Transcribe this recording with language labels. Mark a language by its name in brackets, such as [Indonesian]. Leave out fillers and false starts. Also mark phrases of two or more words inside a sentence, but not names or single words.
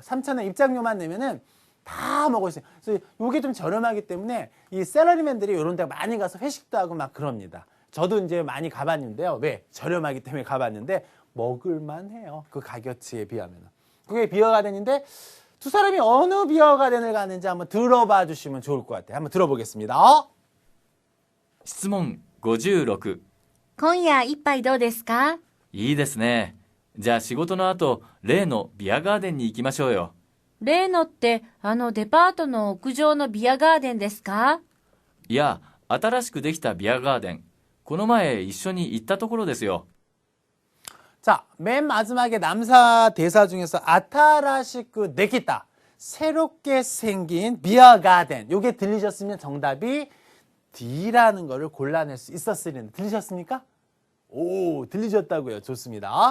[Korean] 3,000원 입장료만 내면은 다 먹을 수 있어요. 그래서 이게 좀 저렴하기 때문에 이 샐러리맨들이 이런 데 많이 가서 회식도 하고 막 그럽니다. 저도 이제 많이 가봤는데요. 왜? 저렴하기 때문에 가봤는데 먹을만 해요. 그 가격치에 비하면. 그게 비어가든인데 두 사람이 어느 비어가든을 가는지 한번 들어봐 주시면 좋을 것 같아요. 한번 들어보겠습니다. [Japanese] 質問56。今夜一杯どうですか？いいですね。じゃあ仕事の後、例のビアガーデンに行きましょうよ。例のってデパートの屋上のビアガーデンですか？いや、新しくできたビアガーデン。この前一緒に行ったところですよ。 [Korean] 자, 맨 마지막에 남사 대사 중에서 [Japanese] 新しく できた [Korean] 새롭게 생긴 비어가든 요게 들리셨으면 정답이 D라는 거를 골라낼 수 있었으리는데 들리셨습니까? 오, 들리셨다고요. 좋습니다.